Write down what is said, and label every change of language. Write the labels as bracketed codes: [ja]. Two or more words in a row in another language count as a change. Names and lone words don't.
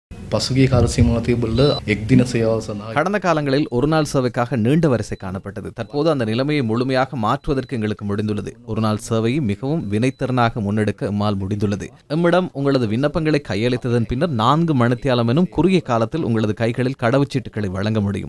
[si] පසුගිය කාල සීමාව තිබුණල එක් දින සේවාව සඳහා [ta] கடந்த காலங்களில் ஒரு நாள் சேவைக்காக நீண்ட வரிசை காணப்பட்டது. தற்போது அந்த நிலைமையை முழுமையாக மாற்றுவதற்கு எங்களுக்கு முடிந்துள்ளது. ஒரு நாள் சேவையை மிகவும் வினைத்திறனாக முன்னெடுக்க எம்மால் முடிந்துள்ளது. எம்மிடம் உங்களது விண்ணப்பங்களை கையளித்ததன் பின்னர் 4 மணித்தியாலம் எனும் குறுகிய காலத்தில் உங்களது கைகளில் கடவுச்சீட்டுகளை வழங்க முடியும்.